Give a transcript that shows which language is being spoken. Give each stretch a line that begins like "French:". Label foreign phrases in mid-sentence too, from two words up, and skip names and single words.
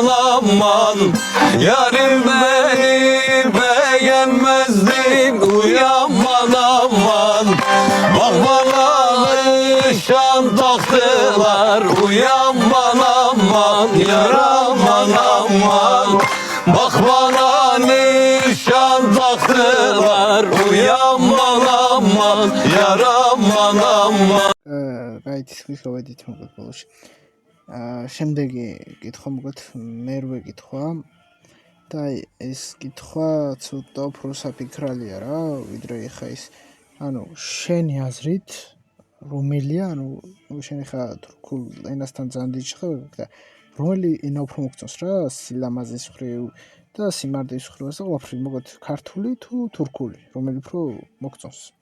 Turkish: aman Yarim beni beğenmezdi uyanman aman Bak bana nişan taktılar uyanman aman Yaraman aman Bak bana nişan taktılar uyanman aman Yaraman aman
Georgian: გაითის გავედით მოკლედ ბოლოში შემდეგი კითხვა მოკლედ მერვე კითხვა და ეს კითხვა ცოტა უფრო საფიქრალია რა ვიდრე ხა ის ანუ შენი აზრით რომელია ანუ შენ ხა თურქულ ენასთან ძალიან დიდი შეხვედრა და რომელი ენა უფრო მოგწონს რა სილამაზის მხრივ და სიმართლის მხრივ და ყველაფერი მოკლედ ქართული თუ თურქული რომელი უფრო მოგწონს